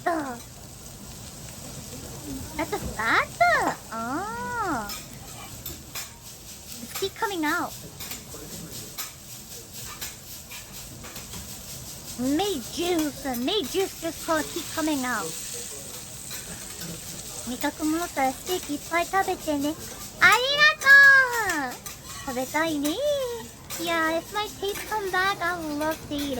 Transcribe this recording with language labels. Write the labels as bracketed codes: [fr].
[en] That's a fat? Ah. It's keep coming out. Meat juice just keep coming out. [ja] 味覚もったらステーキいっぱい食べてね。ありがとう。食べたいね。 [en] Yeah, if my taste comes back, I would love to eat it.